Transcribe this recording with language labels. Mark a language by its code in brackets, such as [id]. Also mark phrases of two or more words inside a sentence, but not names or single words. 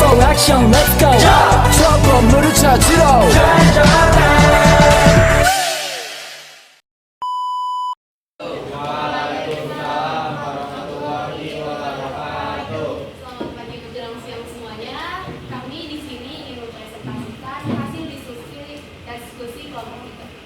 [en] action let's go [ko] 저 건물을 찾으러 [id] Selamat pagi menjelang siang semuanya. Kami di sini ingin mempresentasikan hasil diskusi kelompok kita.